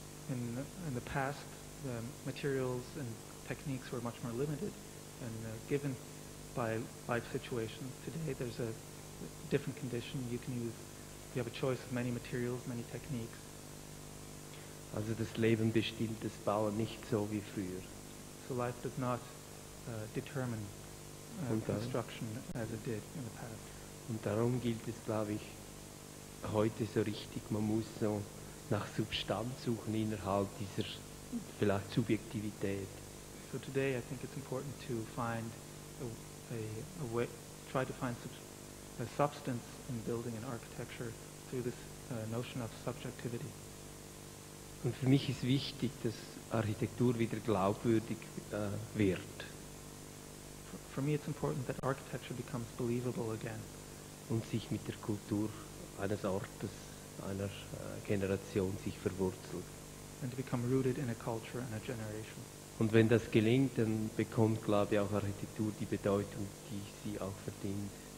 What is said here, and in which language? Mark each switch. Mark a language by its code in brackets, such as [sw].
[en] In the past, the materials and techniques were much more limited, and given by life situations today, there's a different condition. You have a choice of many materials, many techniques. [de] Also das Leben bestimmt das Bauen nicht so wie früher. [en] So life does not determine construction as it did in the past. [de] Und darum gilt es, glaube ich, heute so richtig, man muss so nach Substanz suchen innerhalb dieser vielleicht Subjektivität. [en] So today I think it's important to find a way, try to find a substance in building and architecture through this notion of subjectivity. [de] Und für mich ist wichtig, dass Architektur wieder glaubwürdig wird. [en] For me it's important that architecture becomes believable again. [de] Und sich mit der Kultur eines Ortes, einer Generation sich verwurzelt. [en] And to become rooted in a culture and a generation. [de] Und wenn das gelingt, dann bekommt, glaube ich, auch Architektur die Bedeutung, die sie auch verdient.